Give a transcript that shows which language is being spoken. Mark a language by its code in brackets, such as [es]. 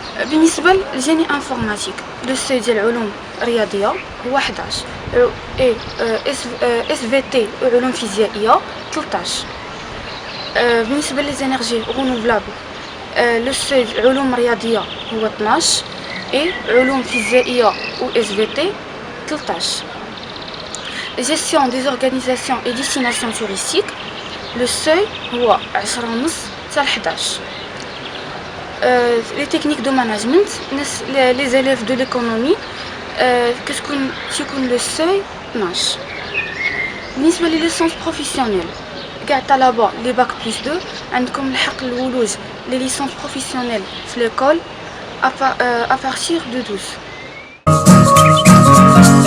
[ar] بالنسبه للجيني انفورماتيك لو سي ديال علوم رياضيه هو 11 اي اس في تي وعلوم فيزيائيه 13. بالنسبه للزينيرجي رونوفلابل لو سي علوم رياضيه هو 12 اي علوم فيزيائيه و اس في تي 13. [fr] Gestion des organisations et destinations touristiques. [ar] Le seuil هو 10 ونص حتى 11. [fr] Les techniques de management, les élèves de l'économie, [ar] كتكون [fr] le seuil 12. [ar] بالنسبة للليسونس بروفيسيونيل كاع طلبة لي باك بلس 2 عندكم الحق الولوج لي ليسونس بروفيسيونيل في ليكول [fr] à partir de 12.